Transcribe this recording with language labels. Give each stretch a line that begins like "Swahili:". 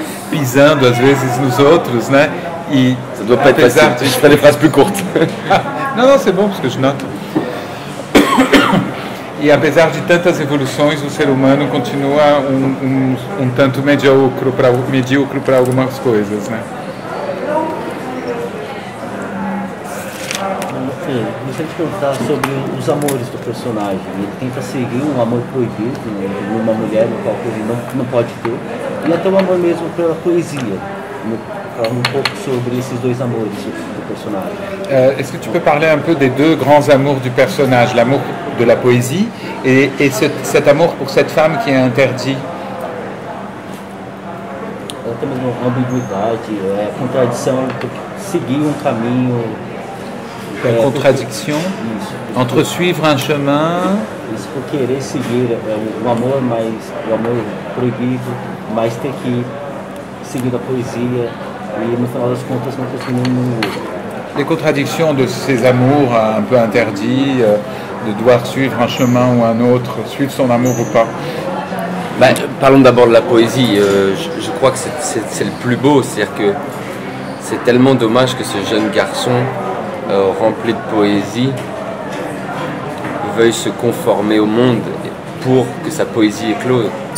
Portuguese: Pisando às vezes nos outros, né? E
French: Ça doit pas être facile, je ferai des phrases plus courtes.
Portuguese: não,
French: c'est bon, parce que je note.
Portuguese: E apesar de tantas evoluções, o ser humano continua um tanto medíocre para algumas coisas, né? Gostaria de perguntar sobre os amores do personagem. Ele tenta seguir um amor proibido numa mulher, no qual ele não pode ter, e até o amor mesmo pela poesia. Fala um pouco sobre esses dois amores do personnage.
French: Est-ce que tu peux parler un peu des deux grands amours du personnage, l'amour de la poésie et cet amour pour cette femme qui est interdit?
Portuguese: Até mesmo ambiguidade, contradição, seguir um caminho.
French: Contradiction entre suivre un chemin.
Portuguese: Isso por querer seguir o amor, mas o amor proibido, mas ter que seguir a poesia e no final das contas não conseguir nenhum outro.
French: Les contradictions de ces amours un peu interdits, de devoir suivre un chemin ou un autre, suivre son amour ou pas. Parlons d'abord de la poésie. Je crois que c'est le plus beau, c'est-à-dire que c'est tellement dommage que ce jeune garçon rempli de poésie veuille se conformer au monde pour que sa poésie éclose.